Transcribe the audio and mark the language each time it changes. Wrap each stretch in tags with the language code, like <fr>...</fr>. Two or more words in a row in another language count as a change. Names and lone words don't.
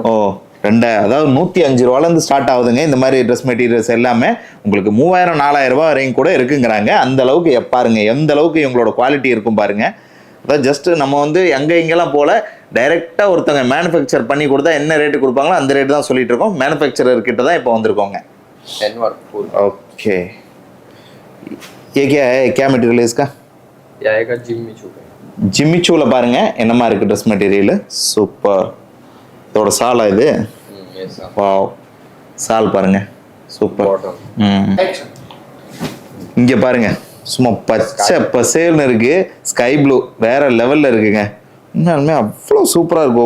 <ta>ஓ அதாவது 105 ரூபாயில இருந்து ஸ்டார்ட் ஆகுதுங்க. இந்த மாதிரி</ta> <en>dress materials</en> <ta>எல்லாமே உங்களுக்கு 3000 4000 ரூபாய் வரையும் கூட இருக்குங்கிறாங்க. அந்த அளவுக்கு பாருங்க எந்த அளவுக்கு இவங்களோட குவாலிட்டி இருக்கும் பாருங்க. அதாவது ஜஸ்ட் நம்ம வந்து இங்கெல்லாம் போல டைரக்டா ஒருத்தவங்க மேனுஃபேக்சர் பண்ணி கொடுத்தா என்ன ரேட்டு கொடுப்பாங்களோ அந்த ரேட்டு தான் சொல்லிட்டு இருக்கோம். மேனுஃபேக்சரர் கிட்ட தான் இப்போ வந்திருக்கோங்க.</ta> <hi>ஓகே ये क्या है, क्या मटेरियल है इसका? ये आएगा जिम्मी चू पे।</hi> <ta>जिम्मी चूல பாருங்க என்னமா இருக்கு</ta> <en>dress material.</en> <ta>சூப்பர். இதோட சாலா இது. வாவ் சால் பாருங்க சூப்பர். இங்க பாருங்க சும்மா பச்சை பசேல்னு இருக்கு.</ta> <en>sky blue</en> <ta>வேற லெவல்ல இருக்குங்க. உண்மையாலுமே அவ்வளோ சூப்பரா இருக்கும்.</ta>